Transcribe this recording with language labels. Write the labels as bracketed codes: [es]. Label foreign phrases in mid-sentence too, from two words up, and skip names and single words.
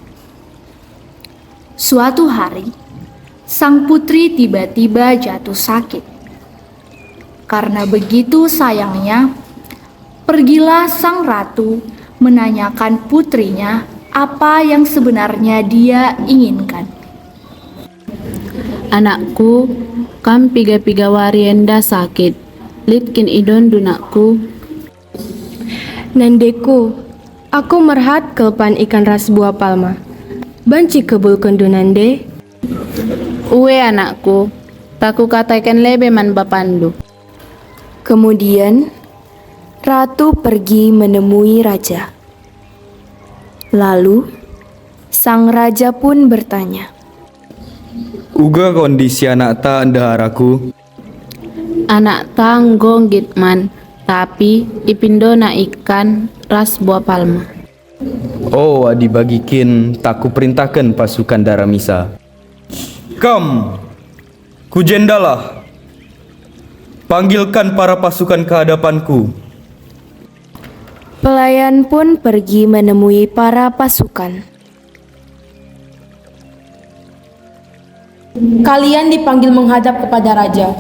[id] Suatu hari, sang putri tiba-tiba jatuh sakit. Karena begitu sayangnya, pergilah sang ratu menanyakan putrinya apa yang sebenarnya dia inginkan. [btx] Anakku, kam piga-piga warienda sakit. Litkin idon dunakku. Nandeku, aku merhat kelpan ikan ras buah palma. Banci kebul kendu nande. Uwe anakku, taku katakan lebe man bapandu. [id] Kemudian, ratu pergi menemui raja. Lalu, sang raja pun bertanya, [btx] Uga kondisi anak ta endaharaku? Anak tanggong gitman, tapi ipindo na ikan ras buah palma. Oh, adibagikin tak [id] kuperintahkan pasukan [btx] Daramisa. Kam, kujendalah. [id] Panggilkan para pasukan ke hadapanku. pelayan pun pergi menemui para pasukan. Kalian dipanggil menghadap kepada raja.